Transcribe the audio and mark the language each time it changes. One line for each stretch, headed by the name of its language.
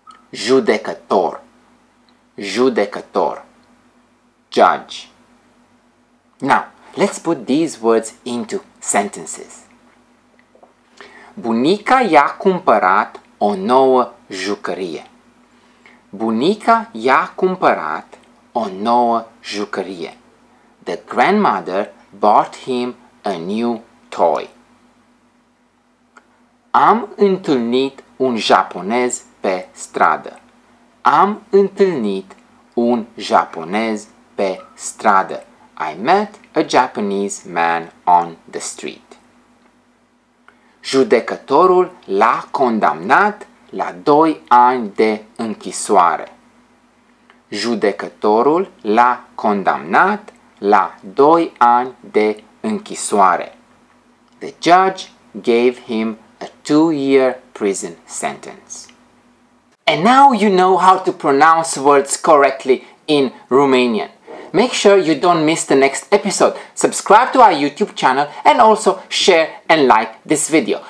Romanian: Judecător, judecător, judge.
English: Now, let's put these words into sentences.
Romanian: Bunica i-a cumpărat o nouă jucărie. Bunica i-a cumpărat o nouă jucărie.
English: The grandmother bought him a new toy.
Romanian: Am întâlnit un japonez pe stradă. Am întâlnit un japonez pe stradă.
English: I met a Japanese man on the street.
Romanian: Judecătorul l-a condamnat la 2 ani de închisoare. Judecătorul l-a condamnat la 2 ani de închisoare.
English: The judge gave him a 2-year prison sentence. And now you know how to pronounce words correctly in Romanian. Make sure you don't miss the next episode. Subscribe to our YouTube channel and also share and like this video.